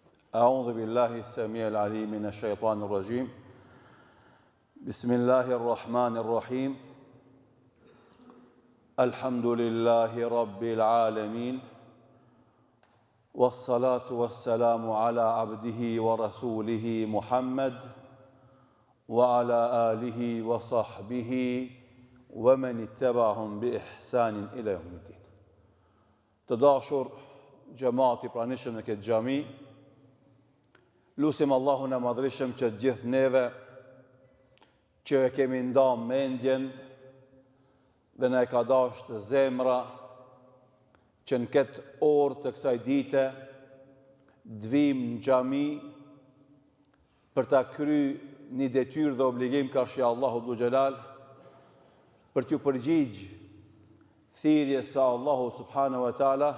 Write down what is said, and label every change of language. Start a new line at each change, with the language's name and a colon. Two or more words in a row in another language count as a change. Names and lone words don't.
Arabic: أعوذ بالله السميع العليم من الشيطان الرجيم بسم الله الرحمن الرحيم الحمد لله رب العالمين والصلاة والسلام على عبده ورسوله محمد وعلى آله وصحبه ومن اتبعهم بإحسان إلى يوم الدين.
Albanian: Të gjemati pranishëm në këtë xhami, lusim Allahun e madhrishëm që gjithë neve që e kemi nda mendjen dhe na e ka dashur zemra që në këtë orë të kësaj dite dvim në xhami për ta kryer një detyrë dhe obligim karshi Allahu
Arabic: ذو الجلال,
Albanian: për t'ju përgjigj thirrjes së Allahu
Arabic: سبحانه وتعالى.